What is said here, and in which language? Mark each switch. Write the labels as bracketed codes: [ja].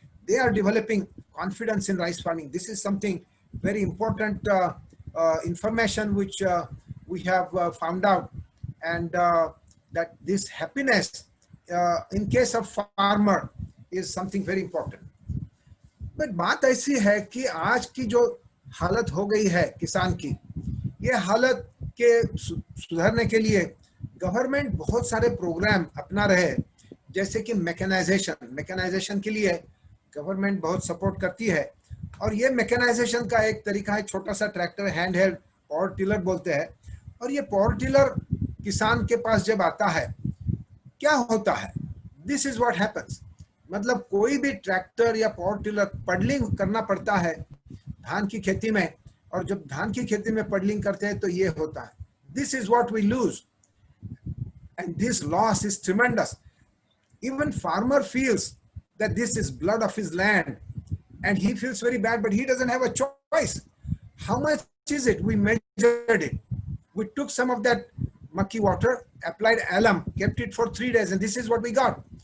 [en] They are developing confidence in rice farming. This is something very important information which we have found out, and that this happiness in case of farmer is something very important. [hi] But बात ऐसी है कि आज की जो हालत हो गई है किसान की, ये हालत के सुधारने के लिए गवर्नमेंट बहुत सारे प्रोग्राम अपना रहे, जैसे कि मैकेनाइजेशन के लिए गवर्नमेंट बहुत सपोर्ट करती है। और ये मैकेनाइजेशन का एक तरीका है, छोटा सा tractor, hand held power tiller बोलते हैं। और ये पावर टिलर किसान के पास जब आता है, क्या होता है, [en] This is what happens. [hi] मतलब कोई भी ट्रैक्टर या पावर टिलर पडलिंग करना पड़ता है धान की खेती में, और जब धान की खेती में पडलिंग करते हैं तो ये होता है, [en] This is what we lose, and this loss is tremendous. Even farmer feels that this is blood of his land, and he feels very bad, but he doesn't have a choice. How much is it? We measured it. We took some of that mucky water, applied alum, kept it for 3 days, and this is what we got.